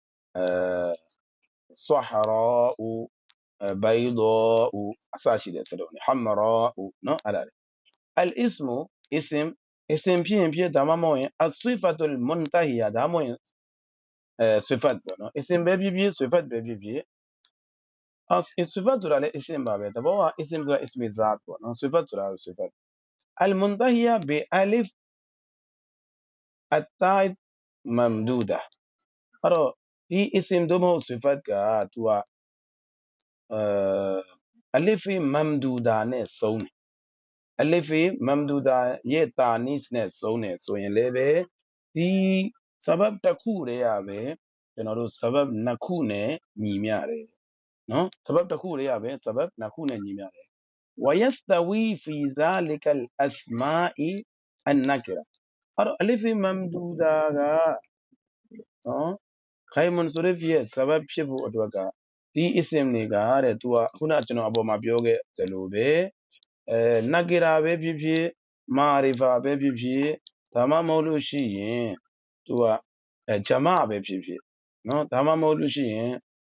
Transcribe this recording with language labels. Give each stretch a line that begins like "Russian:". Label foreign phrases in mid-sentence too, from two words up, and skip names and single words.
Arabic: صحراء بيضاء
Burmese: အစရှိတဲ့စကားနဲ့ဟမ်ရာဥနော်အဲ့ဒါအလ်အစ္စမူအစ္စမ်အစ္စမ်ဖြစ်ရင်ဖြစ်ဒါမှမဟုတ်ရင်
Arabic: الصفة المنتهية
Burmese: ဒါမှမဟုတ်ရင်ဆွိဖတ်ပေါ့နော်အစ္စမ်ပဲဖြစ်ဖြစ်ဆွိဖတ်ပဲဖြစ်ဖြစ်ဆွိဖတ်ဆိုတာလည်းအစ္စမ်ပါပဲတဘောကအစ္စမ်ဆိုတာအစ္စမီဇတ်ပေါ့နော်ဆွိဖတ်ဆိုတာ
Arabic: صفة المنتهية بألف التاء ممدودة
Burmese: အဲ့တော့ဒီ ism တို့မဟုတ် sifat ကသူက
Arabic: ألف ممدودة
Burmese: နဲ့ဆုံးတယ်
Arabic: ألف ممدودة
Burmese: ရဲ့တာနီစ်နဲ့ဆုံးတယ် ဆိုရင်လည်းပဲဒီ sabab တစ်ခုတည်းရပဲကျွန်တော်တို့ sabab နှစ်ခုနဲ့ညီမျှတယ်နော် sabab တစ်ခုတည်းရပဲ sabab နှစ်ခုနဲ့ညီမျှတယ်
Arabic: ويستوي في ذلك الأسماء النكرة
Burmese: အဲ့တော့
Arabic: ألف ممدودة
Burmese: ကနော်
Arabic: غير منصرف
Burmese: ဖြစ် sabab ဖြစ်ဖို့အတွက်ကဒီ ism တွေကတဲ့သူကခုနကျွန်တော်အပေါ်မှာပြောခဲ့တယ်လို့ပဲနဂီရာပဲဖြစ်ဖြစ်မာရီဖာပဲဖြစ်ဖြစ်ဒါမှမဟုတ်လို့ရှိရင်သူကဂျမာပဲဖြစ်ဖြစ်နော်ဒါမှမဟုတ်လို့ရှိရင်